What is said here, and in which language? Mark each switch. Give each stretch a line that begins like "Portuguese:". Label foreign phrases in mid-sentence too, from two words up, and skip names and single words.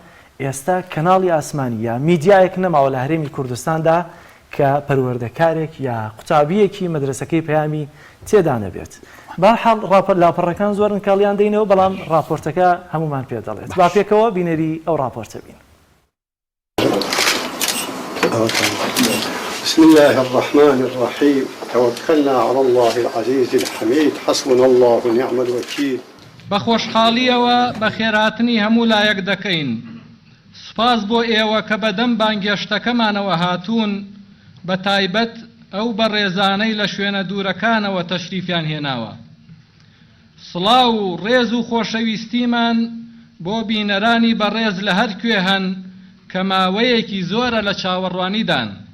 Central Kurdish: بەڵام ئێستا کەناڵی ئاسمانی یا میدیایەک نەماوە لە هەرێمی کوردستاندا کە پەروەردەکارێک یا قوتابیەکی مەدرسەکەی پەیامی تێدا نەبێت. بەرحاڵ لاپەڕەکان زۆرن کاڵیان دەینەوە بەڵام راپۆرتەکە هەمومان پێ دەڵێت. با پێکەوە بینەری ئەو راپۆرتە بین.
Arabic: بسم الله الرحمن الرحيم توكلنا على الله العزيز الحميد حسبنا الله ونعم الوكيل.
Central Kurdish: بەخۆشحاڵیەوە بە خێراتنی هەموو لایەک دەکەین. سپاس بۆ ئێوە کە بەدەم بانگێشتەکەمانەوە هاتوون، بە تایبەت ئەو بە ڕێزانەی لە شوێنە دوورەکانەوە تەشریفیان هێناوە. سڵاو و ڕێز و خۆشەویستیمان بۆ بینەرانی بەڕێز لە هەر کوێ هەن کە ماوەیەکی زۆرە لە چاوەڕوانیدان.